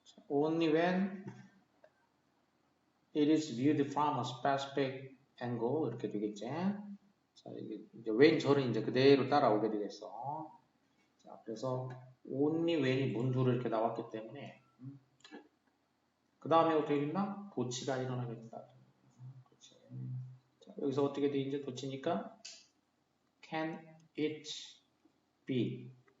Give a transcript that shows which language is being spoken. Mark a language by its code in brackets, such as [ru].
[en] only when it is viewed from a specific angle 이렇게 되겠지. [ko] 자, 이제 when 절은 이제 그대로 따라오게 되겠어. 자, 그래서 [en] only when [ko] 이 문두로 이렇게 나왔기 때문에 그 다음에 어떻게 된다? 도치가 일어나게 된다. 도치. 자, 여기서 어떻게 돼? 이제 도치니까 [en] can it be?